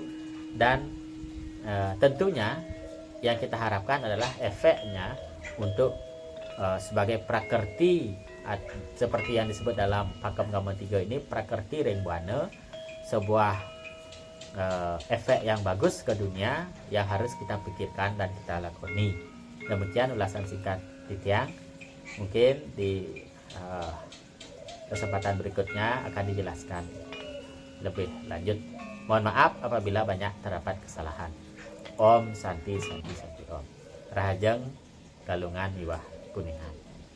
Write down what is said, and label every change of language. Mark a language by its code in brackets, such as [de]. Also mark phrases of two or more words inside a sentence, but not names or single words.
[id] Dan tentunya yang kita harapkan adalah efeknya untuk sebagai prakerti, seperti yang disebut dalam Pakem Gamo 3 ini, [ban] prakerti Rengbuana, [id] sebuah efek yang bagus ke dunia yang harus kita pikirkan dan kita lakoni. Demikian ulasan singkat Titiang. Mungkin di kesempatan berikutnya akan dijelaskan lebih lanjut. Mohon maaf apabila banyak terdapat kesalahan. [sa] Om Santi Santi Santi Om. [ban] Rahajeng Galungan Iwah Kuningan.